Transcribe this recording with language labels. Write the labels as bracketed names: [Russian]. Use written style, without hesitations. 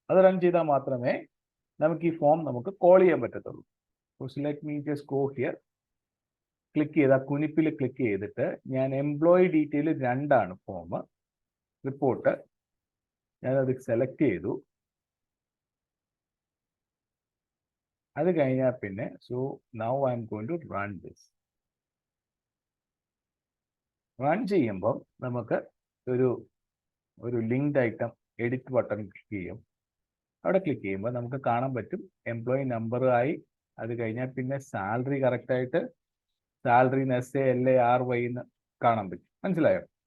[Malayalam] അത് റൺ ചെയ്താൽ മാത്രമേ നമുക്ക് ഈ ഫോം നമുക്ക് കോൾ ചെയ്യാൻ പറ്റത്തുള്ളൂ. [English] Let me just go here. [Malayalam] Click ചെയ്ത കുനിപ്പിൽ ക്ലിക്ക് ചെയ്തിട്ട് ഞാൻ എംപ്ലോയി ഡീറ്റെയിൽ 2 ഫോം റിപ്പോർട്ട് ഞാനത് സെലക്ട് ചെയ്തു. അത് കഴിഞ്ഞാൽ പിന്നെ [English] now I am going to run this. [Malayalam] Run ചെയ്യുമ്പോൾ നമുക്ക് ഒരു linked item edit button click ചെയ്യും. അവിടെ ക്ലിക്ക് ചെയ്യുമ്പോൾ നമുക്ക് കാണാൻ പറ്റും എംപ്ലോയി നമ്പർ ആയി. അത് കഴിഞ്ഞാൽ പിന്നെ സാലറി കറക്റ്റ് ആയിട്ട് സാലറി SALARY എന്ന് കാണാൻ പറ്റും. മനസ്സിലായോ?